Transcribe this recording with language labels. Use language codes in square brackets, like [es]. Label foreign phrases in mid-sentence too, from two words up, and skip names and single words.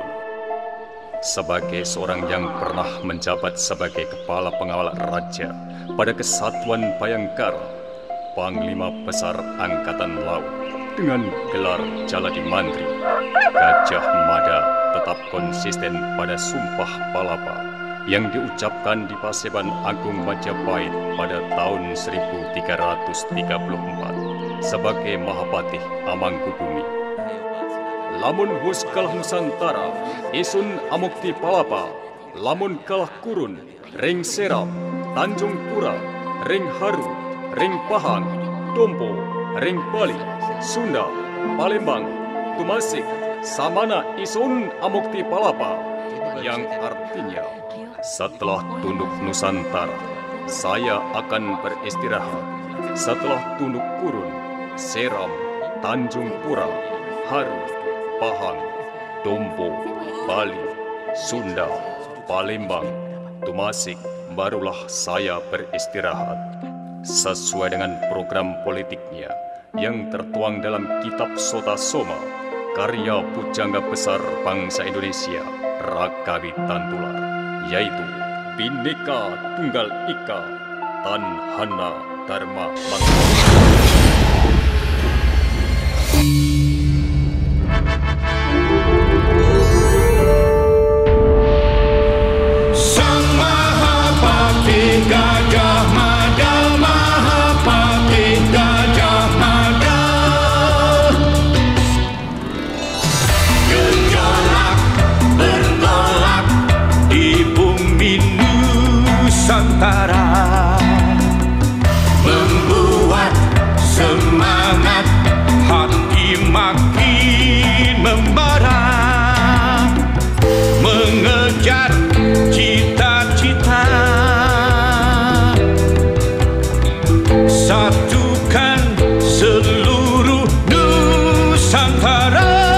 [id] Sebagai seorang yang pernah menjabat sebagai kepala pengawal raja pada Kesatuan Bayangkara, Panglima Besar Angkatan Laut dengan gelar Jaladi Mantri, Gajah Mada tetap konsisten pada Sumpah Palapa yang diucapkan di Paseban Agung Majapahit pada tahun 1334 sebagai Mahapatih Amangkubumi. [kaw] Lamun hus kalah Nusantara, isun amukti palapa, lamun kalah kurun, ring Seram, Tanjung Pura, ring Haru, ring Pahang, Tompo, ring Bali, Sunda, Palembang, Tumasik, samana isun amukti palapa, [id] yang artinya setelah tunduk Nusantara, saya akan beristirahat. Setelah tunduk kurun, Seram, Tanjung Pura, Haru, Pahang, Tompo, Bali, Sunda, Palembang, Tumasik, barulah saya beristirahat. Sesuai dengan program politiknya yang tertuang dalam kitab Sota Soma, karya pujangga besar bangsa Indonesia, Rakawi Tantular, yaitu Bhinneka Tunggal Ika, Tan Hana Dharma Mangsa. Sang Mahapatih Gajah Mada, Mahapatih Gajah Mada, gejolak bertolak di bumi Nusantara, membuat semangat hati makin membara, mengejar cita-cita, satukan seluruh Nusantara.